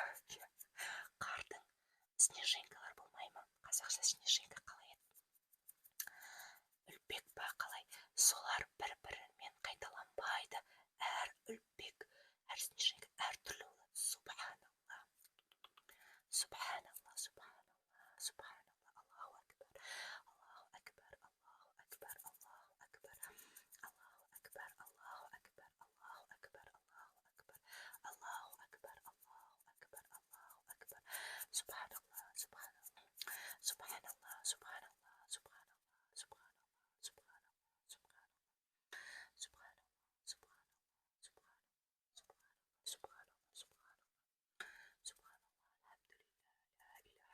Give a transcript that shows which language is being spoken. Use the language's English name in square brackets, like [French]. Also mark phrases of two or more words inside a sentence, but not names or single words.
[Kazakh] Қардың снежинкалар болмай ма? Қазақша снежинка қалай еді? Үлпек па қалай? Солар бір-бірімен қайталанбайды. Әр үлпек, әр снежинка әртүрлі болады. [Arabic] سبحان الله. سبحان الله، سبحان الله، سبحان الله. الله أكبر، الله أكبر، الله أكبر، الله أكبر، الله أكبر، الله أكبر، الله أكبر، الله أكبر، الله أكبر، الله أكبر، الله أكبر. سبحان الله، سبحان الله، سبحان الله، سبحان الله، سبحان الله، سبحان الله، سبحان الله، سبحان الله، سبحان الله، سبحان الله، سبحان الله، سبحان الله، سبحان الله، سبحان الله, الحمد لله,